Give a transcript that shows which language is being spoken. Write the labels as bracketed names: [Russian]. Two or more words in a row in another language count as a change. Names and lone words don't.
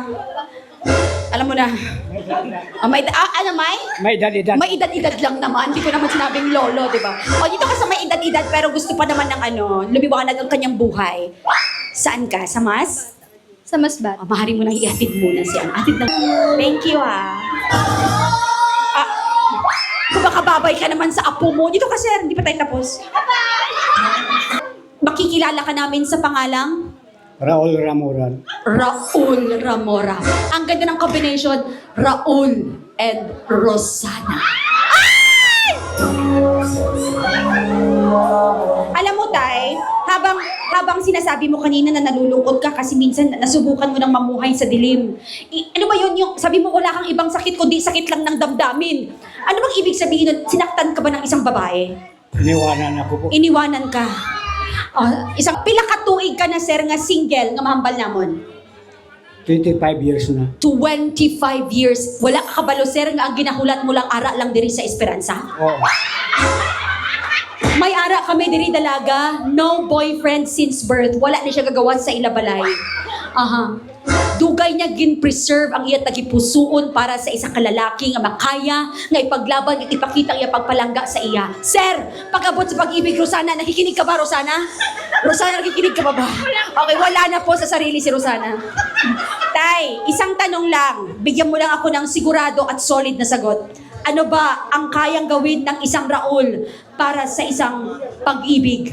[Filipino] Alam mo na. Ano, May? May edad-edad. May edad-edad lang naman. Hindi ko naman sinabing lolo, di ba? O, dito ka sa may edad-edad pero gusto pa naman ng lumiwanag ang kanyang buhay. Saan ka? Sa mas? Sa Masbat. Mahari mo nang iatid muna siya. Atid na. [English] Thank you, [Filipino] ha. Kung baka babay ka naman sa apo mo. Dito ka, sir. Hindi pa tayo tapos. Makikilala ka namin sa pangalang? Raul Ramoran. Raul Ramora. Ang ganda ng combination, Raul and Rosana. Ay! Alam mo, Tay, habang habang sinasabi mo kanina na nalulungkot ka kasi minsan nasubukan mo ng mamuhay sa dilim. Ano ba yun yung, sabi mo wala kang ibang sakit kundi sakit lang ng damdamin. Ano bang ibig sabihin nun? Sinaktan ka ba ng isang babae? Iniwanan ako po. Iniwanan ka. [Hiligaynon] Isang pila ka tuig ka na sir nga single nga mahambal namon. [Filipino] 25 years na. 25 years. [Hiligaynon] Wala ka kabalo sir nga ang ginahulat mo lang ara lang diri sa Esperanza. Oo. May ara kami diri dalaga, [English] no boyfriend since birth. [Hiligaynon] Wala na siya gagawa sa ilabalay. Aha. Dugay niya gin-preserve ang iya tagipusuon para sa isang kalalaki nga makaya nga ipaglaban at ipakita ang iya pagpalangga sa iya. [Filipino] Sir, pag-abot sa pag-ibig, Rosana, nakikinig ka ba, Rosana? Rosana, nakikinig ka ba ba? Okay, wala na po sa sarili si Rosana. Tay, isang tanong lang. Bigyan mo lang ako ng sigurado at solid na sagot. Ano ba ang kayang gawin ng isang Raul para sa isang pag-ibig?